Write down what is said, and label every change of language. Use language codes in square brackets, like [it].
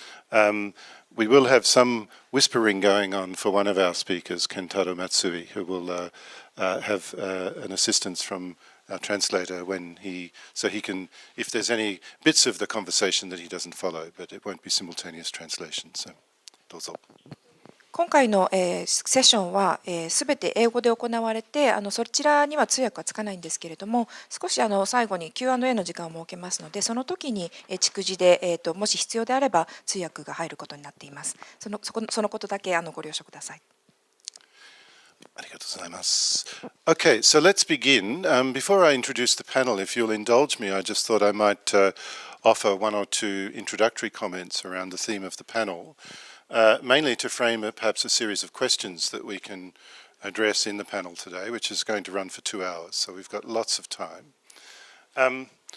[en] We will have some whispering going on for one of our speakers, Kentaro Matsui, who will have an assistance from our translator so he can, if there's any bits of the conversation that he doesn't follow, but it won't be simultaneous translation. [ja] So, どうぞ。今回の、セッションはすべて英語で行われてそちらには通訳はつかないんですけれども、少し最後に Q&A の時間を設けますので、その時に逐次で、もし必要であれば通訳が入ることになっています。そのことだけご了承ください。ありがとうございます。 [en] Okay, so let's begin. Before I introduce the panel, if you'll indulge me, I just thought I might offer one or two introductory comments around the theme of the panel. Mainly to frame perhaps a series of questions that we can address in the panel today, which is going to run for 2 hours, so we've got lots of time.